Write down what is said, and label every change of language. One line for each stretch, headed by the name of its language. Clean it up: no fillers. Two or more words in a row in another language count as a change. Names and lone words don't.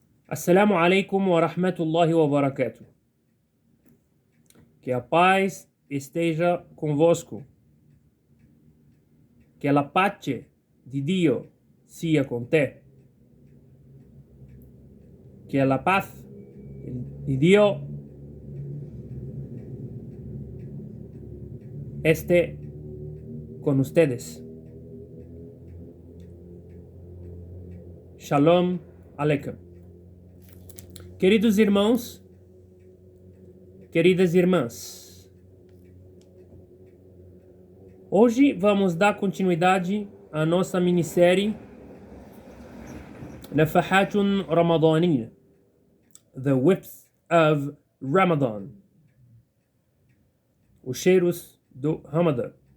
Arabic: السلام عليكم ورحمة الله وبركاته.
Portuguese: Que a paz esteja convosco.
Italian: Que a pace di Dio sia con te.
Spanish: Que a paz di Dio esté con ustedes.
Hebrew: שלום עליכם.
Portuguese: Queridos irmãos, queridas irmãs, hoje vamos dar continuidade à nossa minissérie Nafahatun Ramadaniya,
English: The Whips of Ramadan,
Portuguese: os cheiros do Ramadã.